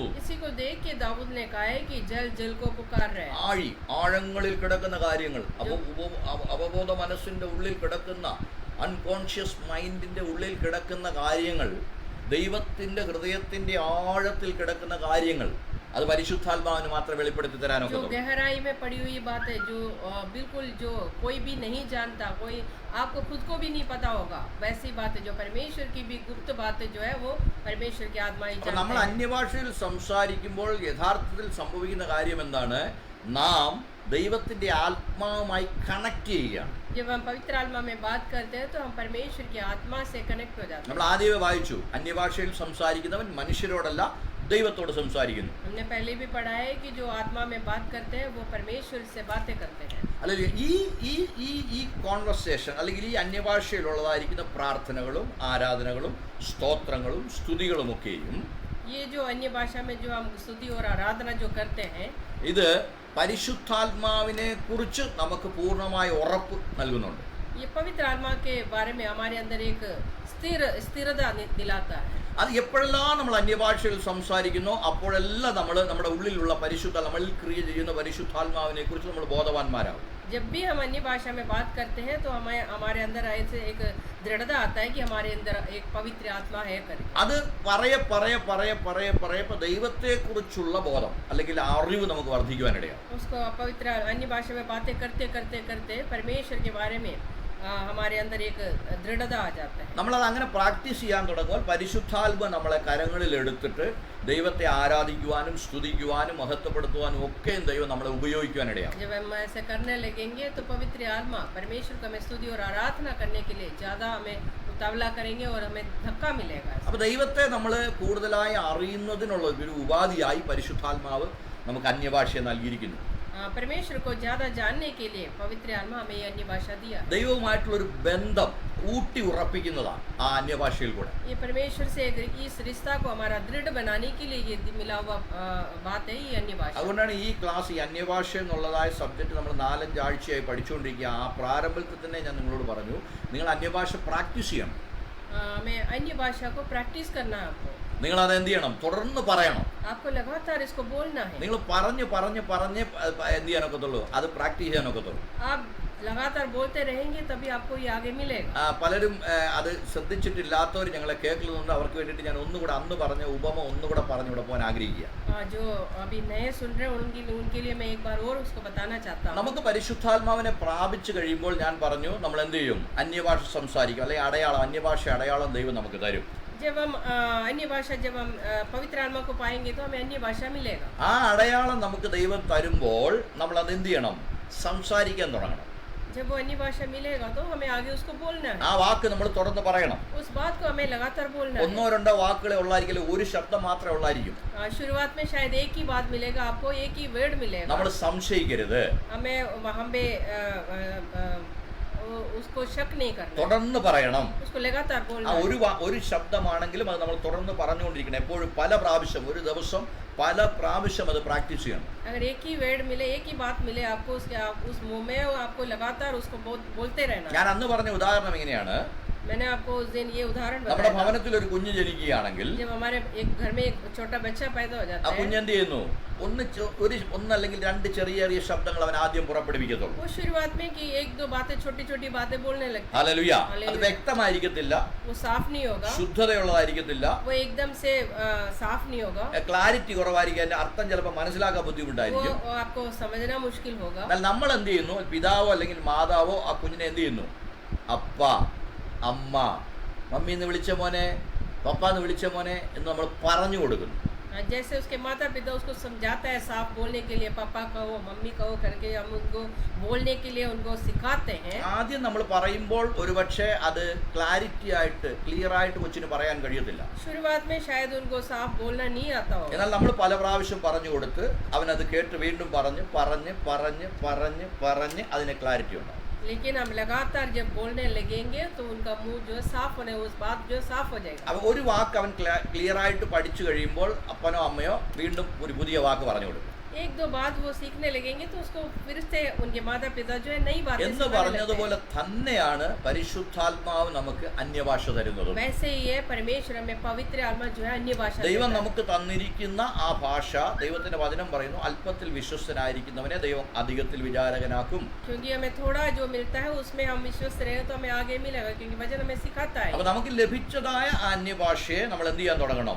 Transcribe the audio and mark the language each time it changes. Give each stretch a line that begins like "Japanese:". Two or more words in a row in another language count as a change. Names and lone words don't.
Hindi: इसी को देख के दाऊद ने कहा है कि जल जल को पुकार रहे हैं।
Malayalam: ആഴങ്ങളിൽ കിടക്കുന്ന കാര്യങ്ങൾ, അവബോധ മനസ്സിന്റെ ഉള്ളിൽ കിടക്കുന്ന
English: unconscious mind-ന്റെ
Malayalam: ഉള്ളിൽ കിടക്കുന്ന കാര്യങ്ങൾ, ദൈവത്തിന്റെ ഹൃദയത്തിന്റെ ആഴത്തിൽ കിടക്കുന്ന കാര്യങ്ങൾ, അത് പരിശുദ്ധാത്മാവിന് മാത്രമേ വെളിപ്പെടുത്തി തരാനൊക്കെ.
Hindi: जो गहराई में पड़ी हुई बातें जो बिल्कुल जो कोई भी नहीं जानता, कोई आपको खुद को भी नहीं पता होगा, वैसी बातें जो परमेश्वर की भी गुप्त बातें जो है वो परमेश्वर की आत्मा ही
Malayalam: അപ്പോൾ നമ്മൾ
Hindi: जानते हैं।
Malayalam: അന്യഭാഷയിൽ സംസാരിക്കുമ്പോൾ യഥാർത്ഥത്തിൽ സംഭവിക്കുന്ന കാര്യം എന്താണ്? നാം ദൈവത്തിന്റെ ആത്മാവുമായി കണക്ട് ചെയ്യുകയാണ്.
Hindi: जब हम पवित्र आत्मा में बात करते हैं तो हम परमेश्वर की आत्मा से कनेक्ट हो जाते हैं।
Malayalam: നമ്മൾ ആദ്യമേ വായിച്ചു, അന്യഭാഷയിൽ സംസാരിക്കുന്നവൻ മനുഷ്യരോടല്ല ദൈവത്തോട് സംസാരിക്കുന്നു.
Hindi: हमने पहले भी पढ़ा है कि जो आत्मा में बात करते हैं वो परमेश्वर से बातें करते हैं।
Malayalam: അല്ലെങ്കിൽ ഈ കോൺവെർസേഷൻ അല്ലെങ്കിൽ ഈ അന്യഭാഷയിലുള്ളതായിരിക്കുന്ന പ്രാർത്ഥനകളും ആരാധനകളും സ്തോത്രങ്ങളും സ്തുതികളുമൊക്കെയും
Hindi: ये जो अन्य भाषा में जो हम स्तुति और आराधना जो करते हैं,
Malayalam: ഇത് പരിശുദ്ധാത്മാവിനെ കുറിച്ച് നമുക്ക് പൂർണ്ണമായ ഉറപ്പ് നൽകുന്നുണ്ട്.
Hindi: ये पवित्र आत्मा के बारे में हमारे अंदर एक स्थिरता दिलाता है।
Malayalam: അത് എപ്പോഴെല്ലാം നമ്മൾ അന്യഭാഷയിൽ സംസാരിക്കുന്നോ അപ്പോഴെല്ലാം നമ്മുടെ ഉള്ളിലുള്ള നമ്മളിൽ ക്രിയ ചെയ്യുന്ന പരിശുദ്ധാത്മാവിനെ കുറിച്ച് നമ്മൾ ബോധവാന്മാരാകും.
Hindi: जब भी हम अन्य भाषा में बात करते हैं तो हमारे अंदर ऐसे एक दृढ़ता आता है कि हमारे अंदर एक पवित्र आत्मा है करके।
Malayalam: അത് പറയപ്പോ ദൈവത്തെക്കുറിച്ചുള്ള ബോധം അല്ലെങ്കിൽ അറിവ് നമുക്ക് വർദ്ധിക്കുവാനിടയാവും.
Hindi: उसको पवित्र अन्य भाषा में बातें करते करते करते परमेश्वर के बारे में हमारे अंदर एक दृढ़ता आ जाता है।
Malayalam: നമ്മളത് അങ്ങനെ പ്രാക്ടീസ് ചെയ്യാൻ തുടങ്ങുമ്പോൾ പരിശുദ്ധാത്മ നമ്മളെ കരങ്ങളിൽ എടുത്തിട്ട് ദൈവത്തെ ആരാധിക്കുവാനും സ്തുതിക്കുവാനും മഹത്വപ്പെടുത്തുവാനും ഒക്കെ ദൈവം നമ്മളെ ഉപയോഗിക്കുവാനിടയാവും.
Hindi: जब हम ऐसे करने लगेंगे तो पवित्र आत्मा परमेश्वर को हमें स्तुति और आराधना करने के लिए ज़्यादा हमें उतावला करेंगे और हमें धक्का मिलेगा।
Malayalam: അപ്പോൾ ദൈവത്തെ നമ്മൾ കൂടുതലായി അറിയുന്നതിനുള്ള ഒരു ഉപാധിയായി പരിശുദ്ധാത്മാവ് നമുക്ക് അന്യഭാഷയെ നൽകിയിരിക്കുന്നു.
Hindi: परमेश्वर को ज़्यादा जानने के लिए पवित्र आत्मा हमें ये अन्य भाषा दिया।
Malayalam: ദൈവവുമായിട്ടുള്ളൊരു ബന്ധം ഊട്ടി ഉറപ്പിക്കുന്നതാണ് ആ അന്യഭാഷയിൽ കൂടെ.
Hindi: ये परमेश्वर से इस रिश्ता को हमारा दृढ़ बनाने के लिए ये मिला हुआ बात है ये अन्य भाषा।
Malayalam: അതുകൊണ്ടാണ് ഈ ക്ലാസ് ഈ അന്യഭാഷ എന്നുള്ളതായ സബ്ജക്റ്റ് നമ്മൾ 4-5 ആഴ്ചയായി പഠിച്ചുകൊണ്ടിരിക്കുക. ആ പ്രാരംഭത്തിൽ തന്നെ ഞാൻ നിങ്ങളോട് പറഞ്ഞു, നിങ്ങൾ അന്യഭാഷ പ്രാക്ടീസ് ചെയ്യണം.
Hindi: हमें अन्य भाषा को प्रैक्टिस करना है। आपको
Malayalam: നിങ്ങൾ അത് എന്ത് ചെയ്യണം? തുടർന്ന് പറയണം.
Hindi: आपको लगातार इसको बोलना है।
Malayalam: നിങ്ങൾ പറഞ്ഞ് എന്ത് ചെയ്യാനൊക്കത്തുള്ളൂ? അത് പ്രാക്ടീസ് ചെയ്യാനൊക്കത്തുള്ളൂ.
Hindi: आप लगातार बोलते रहेंगे तभी आपको ये आगे मिलेगा।
Malayalam: പലരും അത് ശ്രദ്ധിച്ചിട്ടില്ലാത്തവർ ഞങ്ങളെ കേൾക്കുന്നുണ്ട്. അവർക്ക് വേണ്ടിയിട്ട് ഞാൻ ഒന്നുകൂടെ അന്ന് പറഞ്ഞ ഉപമ ഒന്നുകൂടെ പറഞ്ഞു ഇവിടെ പോകാൻ ആഗ്രഹിക്കുക.
Hindi: जो अभी नए सुन रहे हैं उनके लिए मैं एक बार और उसको बताना चाहता हूँ।
Malayalam: നമുക്ക് പരിശുദ്ധാത്മാവിനെ പ്രാപിച്ചു കഴിയുമ്പോൾ ഞാൻ പറഞ്ഞു നമ്മൾ എന്ത് ചെയ്യും? അന്യഭാഷ സംസാരിക്കും, അല്ലെങ്കിൽ അന്യഭാഷ അടയാളം ദൈവം നമുക്ക് തരും.
Hindi: जब हम अन्य भाषा जब हम पवित्र आत्मा को पाएंगे तो हमें अन्य भाषा मिलेगा।
Malayalam: ആ അടയാളം നമുക്ക് ദൈവം തരുമ്പോൾ നമ്മൾ അത് എന്ത് ചെയ്യണം? സംസാരിക്കാൻ തുടങ്ങണം.
Hindi: जब वो अन्य भाषा मिलेगा तो हमें आगे उसको बोलना है।
Malayalam: ആ വാക്ക് നമ്മൾ തുടർന്ന് പറയണം.
Hindi: उस बात को हमें लगातार बोलना है।
Malayalam: 1-2 വാക്കുകളെ ഉള്ളായിരിക്കില്ല, ഒരു ശബ്ദം മാത്രമേ ഉള്ളായിരിക്കും.
Hindi: शुरुआत में शायद एक ही बात मिलेगा, आपको एक ही वर्ड मिलेगा।
Malayalam: നമ്മൾ സംശയിക്കരുത്.
Hindi: हमें वहाँ पे उसको शक नहीं करना,
Malayalam: തുടർന്ന് പറയണം.
Hindi: उसको लगातार
Malayalam: ആ
Hindi: बोलना है।
Malayalam: ഒരു ശബ്ദമാണെങ്കിലും അത് നമ്മൾ തുടർന്ന് പറഞ്ഞുകൊണ്ടിരിക്കണം. എപ്പോഴും പല പ്രാവശ്യം, ഒരു ദിവസം പല പ്രാവശ്യം അത് പ്രാക്ടീസ് ചെയ്യണം.
Hindi: अगर एक ही वर्ड मिले, एक ही बात मिले आपको, उस मुंह में आपको लगातार उसको बोलते रहना।
Malayalam: ഞാൻ അന്ന് പറഞ്ഞ ഉദാഹരണം ഇങ്ങനെയാണ്.
Hindi: मैंने आपको उस दिन ये उदाहरण
Malayalam: നമ്മുടെ
Hindi: बताया था।
Malayalam: ഭവനത്തിൽ ഒരു കുഞ്ഞ് ജനിക്കുകയാണെങ്കിൽ
Hindi: जब हमारे एक घर में एक छोटा बच्चा पैदा हो
Malayalam: ആ
Hindi: जाता है,
Malayalam: കുഞ്ഞ് എന്ത് ചെയ്യുന്നു? ഒന്നല്ലെങ്കിൽ രണ്ട് ചെറിയ ചെറിയ ശബ്ദങ്ങൾ അവൻ ആദ്യം പുറപ്പെടുവിക്കത്തുള്ളൂ.
Hindi: वो शुरुआत में कि एक दो बातें, छोटी छोटी बातें बोलने लगता
Malayalam: ഹല്ലേലൂയ. അത് ഹല്ലേലൂയ. വ്യക്തമായിരിക്കത്തില്ല,
Hindi: है, वो साफ नहीं होगा,
Malayalam: ശുദ്ധതയുള്ളതായിരിക്കത്തില്ല,
Hindi: वो एकदम से साफ नहीं होगा,
Malayalam: ക്ലാരിറ്റി കുറവായിരിക്കും, അതിന്റെ അർത്ഥം ചിലപ്പോൾ മനസ്സിലാക്കാൻ
Hindi: वो
Malayalam: ബുദ്ധിമുട്ടായിരിക്കും.
Hindi: आपको समझना मुश्किल होगा।
Malayalam: എന്നാൽ നമ്മൾ എന്ത് ചെയ്യുന്നു? പിതാവോ അല്ലെങ്കിൽ മാതാവോ ആ കുഞ്ഞിനെ എന്ത് ചെയ്യുന്നു? അപ്പ, അമ്മ, മമ്മി എന്ന് വിളിച്ച മോനെ, പപ്പ എന്ന് വിളിച്ച മോനെ എന്ന് നമ്മൾ പറഞ്ഞു കൊടുക്കുന്നു.
Hindi: जैसे उसके माता पिता उसको समझाता है साफ बोलने के लिए, पापा कहो, मम्मी कहो करके हम उनको बोलने के लिए उनको सिखाते हैं।
Malayalam: ആദ്യം നമ്മൾ പറയുമ്പോൾ ഒരുപക്ഷെ അത് ക്ലാരിറ്റി ആയിട്ട് ക്ലിയർ ആയിട്ട് കൊച്ചിന് പറയാൻ കഴിയത്തില്ല.
Hindi: शुरुआत में शायद उनको साफ बोलना नहीं आता हो,
Malayalam: എന്നാൽ നമ്മൾ പല പ്രാവശ്യം പറഞ്ഞു കൊടുത്ത് അവനത് കേട്ട് വീണ്ടും പറഞ്ഞ് പറഞ്ഞ് പറഞ്ഞ് പറഞ്ഞ് പറഞ്ഞ് അതിന് ക്ലാരിറ്റി ഉണ്ടാവും.
Hindi: लेकिन हम लगातार जब बोलने लगेंगे तो उनका मुंह जो है साफ होने, उस बात जो साफ हो जाएगा।
Malayalam: അപ്പോൾ ഒരു വാക്ക് അവൻ ക്ലിയർ ആയിട്ട് പഠിച്ചു കഴിയുമ്പോൾ അപ്പനോ അമ്മയോ വീണ്ടും ഒരു പുതിയ വാക്ക് പറഞ്ഞു കൊടുക്കും.
Hindi: एक दो बात वो सीखने लगेंगे तो उसको फिर से उनके माता पिता जो है नई बातें
Malayalam: എന്ന്
Hindi: सिखाने लगते
Malayalam: പറഞ്ഞതുപോലെ
Hindi: हैं।
Malayalam: തന്നെയാണ് പരിശുദ്ധാത്മാവ് നമുക്ക് അന്യഭാഷ തരുന്നത്.
Hindi: वैसे ही है परमेश्वर में पवित्र आत्मा जो है अन्य भाषा
Malayalam: ദൈവം
Hindi: देता है।
Malayalam: നമുക്ക് തന്നിരിക്കുന്ന ആ ഭാഷ, ദൈവത്തിന്റെ വചനം പറയുന്നു, അല്പത്തിൽ വിശ്വസ്തനായിരിക്കുന്നവനെ ദൈവം അധികത്തിൽ വിചാരകനാക്കും.
Hindi: क्योंकि हमें थोड़ा जो मिलता है उसमें हम विश्वस्त रहे तो हमें आगे मिलेगा, क्योंकि वचन हमें सिखाता है।
Malayalam: അപ്പൊ നമുക്ക് ലഭിച്ചതായ ആ അന്യഭാഷയെ നമ്മൾ എന്ത് ചെയ്യാൻ തുടങ്ങണം?